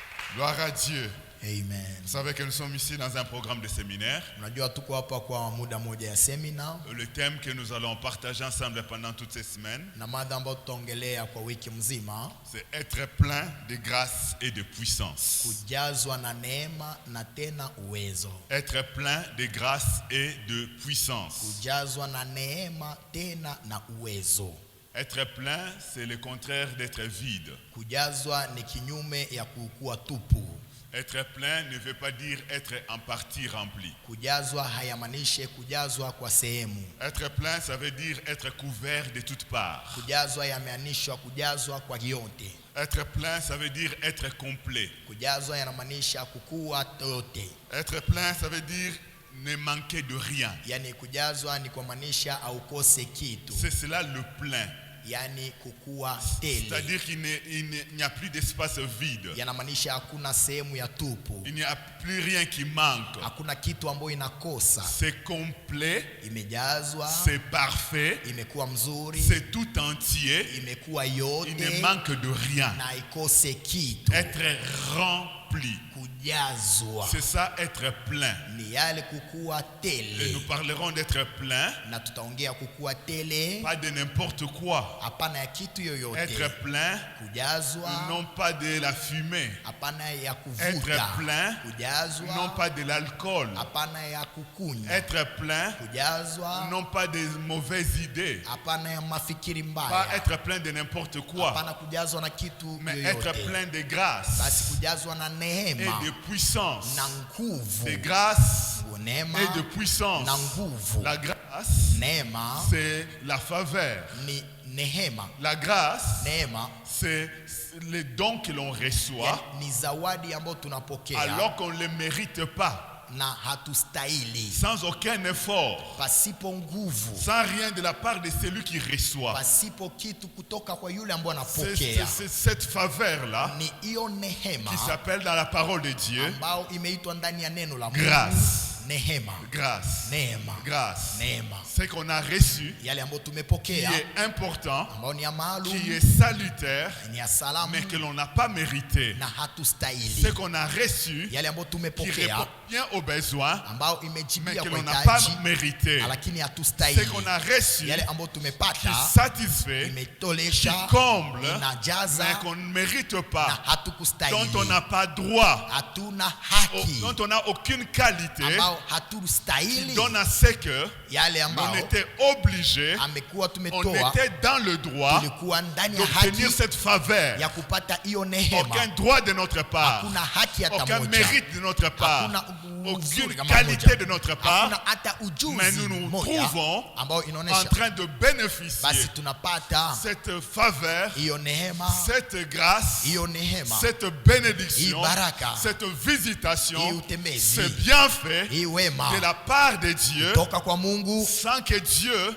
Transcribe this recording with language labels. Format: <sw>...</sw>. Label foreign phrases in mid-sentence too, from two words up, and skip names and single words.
<fr>Gloire à Dieu. Amen. Vous savez que nous sommes ici dans un programme de séminaire.</fr> <sw>Unajua tuko hapa kwa muda moja ya seminar</sw> <fr>Le thème que nous allons partager ensemble pendant toutes ces semaines,</fr> <sw>na mada ambayo tutaongelea kwa wiki mzima,</sw> <fr>c'est être plein de grâce et de puissance.</fr> <sw>kujazwa na neema na tena uwezo.</sw> <fr>Être plein de grâce et de puissance.</fr> <sw>Kujazwa na neema tena na uwezo.</sw> <fr>Être plein, c'est le contraire d'être vide.</fr> <sw>Kujazwa ni kinyume ya kuwa tupu.</sw> <fr>Être plein ne veut pas dire être en partie rempli.</fr> <sw>Kujazwa hayamaanishe kujazwa kwa sehemu.</sw> <fr>Être plein, ça veut dire être couvert de toutes parts.</fr> <sw>Kujazwa yamaanisha kujazwa kwa yote.</sw> <fr>Être plein, ça veut dire être complet.</fr> <sw>Kujazwa yanamaanisha kukua yote.</sw> <fr>Être plein, ça veut dire ne manquer de rien.</fr> <sw>Yani kujazwa ni kumaanisha aukose kitu.</sw> <fr>C'est cela le plein.</fr> <sw>Yani kukua tele.</sw> <fr>C'est-à-dire qu'il n'y a plus d'espace vide.</fr> <sw>Yanamaanisha hakuna sehemu ya tupu.</sw> <fr>Il n'y a plus rien qui manque.</fr> <sw>Hakuna kitu ambayo inakosa.</sw> <fr>C'est complet.</fr> <sw>Imejazwa.</sw> <fr>C'est parfait.</fr> <sw>Imekuwa mzuri.</sw> <fr>C'est tout entier.</fr> <sw>Imekuwa yote.</sw> <fr>Il ne manque de rien.</fr> <sw>Na ikose kitu.</sw> <fr>Être rempli.</fr> <sw>Kujazwa.</sw> <fr>C'est ça, être plein.</fr> <sw>Ni yale kukua tele.</sw> <fr>Et nous parlerons d'être plein.</fr> <sw>Na tutaongea kukua tele.</sw> <fr>Pas de n'importe quoi.</fr> <sw>Hapana ya kitu yoyote.</sw> <fr>Être plein.</fr> <sw>Kujazwa.</sw> <fr>Non pas de la fumée.</fr> <sw>Hapana ya kuvuta.</sw> <fr>Être plein.</fr> <sw>Kujazwa.</sw> <fr>Non pas de l'alcool.</fr> <sw>Hapana ya kukunywa.</sw> <fr>Être plein.</fr> <sw>Kujazwa.</sw> <fr>Non pas des mauvaises idées.</fr> <sw>Hapana ya mafikiri mbaya.</sw> <fr>Pas être plein de n'importe quoi.</fr> <sw>Hapana kujazwa na kitu mais yoyote.</sw> <fr>Être plein de grâce.</fr> <sw>Basi kujazwa na neema.</sw> <fr>Et de puissance.</fr> <sw>Na nguvu.</sw> <fr>De grâce.</fr> <sw>Neema.</sw> <fr>Et de puissance.</fr> <sw>Na nguvu.</sw> <fr>La grâce.</fr> <sw>Neema.</sw> <fr>C'est la faveur.</fr> <sw>Ni nehema.</sw> <fr>La grâce.</fr> <sw>Neema.</sw> <fr>C'est les dons que l'on reçoit.</fr> <sw>Ni zawadi ambayo tunapokea.</sw> <fr>Alors qu'on ne les mérite pas.</fr> <sw>Na hatustahili.</sw> <fr>Sans aucun effort.</fr> <sw>Pasipo nguvu.</sw> <fr>Sans rien de la part de celui qui reçoit.</fr> <sw>Pasipo kitu kutoka kwa yule ambaye anapokea.</sw> <fr>C'est cette faveur là.</fr> <sw>Ni hiyo nehema.</sw> <fr>Qui s'appelle dans la parole de Dieu.</fr> <sw>Ambao imeitwa ndani ya neno la Mungu.</sw> <fr>Grâce.</fr> <sw>Nehema.</sw> <fr>Grâce.</fr> <sw>Neema.</sw> <fr>Grâce.</fr> <sw>Neema.</sw> <fr>Ce qu'on a reçu.</fr> <sw>Yale ambayo tumepokea.</sw> <fr>Qui est important.</fr> <sw>Ambao ni ya maalum.</sw> <fr>Qui est salutaire.</fr> <sw>Ni ya salamu.</sw> <fr>Mais que l'on n'a pas mérité.</fr> <sw>Na hatustahili.</sw> <fr>Ce qu'on a reçu.</fr> <sw>Yale ambayo tumepokea.</sw> <fr>Qui répond bien aux besoins.</fr> <sw>Ambao imejibia</sw> <fr>mais que</fr> <sw>kwa</sw> <fr>l'on n'a pas</fr> <sw>hitaji.</sw> <fr>mérité.</fr> <sw>Lakini hatustahili.</sw> <fr>Ce qu'on a reçu.</fr> <sw>Yale ambayo tumepata.</sw> <fr>Qui satisfait.</fr> <sw>Imetolesha.</sw> <fr>Qui comble.</fr> <sw>Inajaza.</sw> <fr>Mais qu'on ne mérite pas.</fr> <sw>Na hatukustahili.</sw> <fr>Dont on n'a pas droit.</fr> <sw>Hatuna haki.</sw> <fr>Dont on n'a aucune qualité.</fr> <sw>Ambao hatustahili.</sw> <fr>Qui donne à ce que on était obligé, on était dans le droit d'obtenir cette faveur. Aucun droit de notre part, aucun mérite de notre part, aucune qualité de notre part, mais nous nous trouvons en train de bénéficier cette faveur, cette grâce, cette bénédiction, cette visitation, ce bienfait de la part de Dieu, sans que Dieu</fr>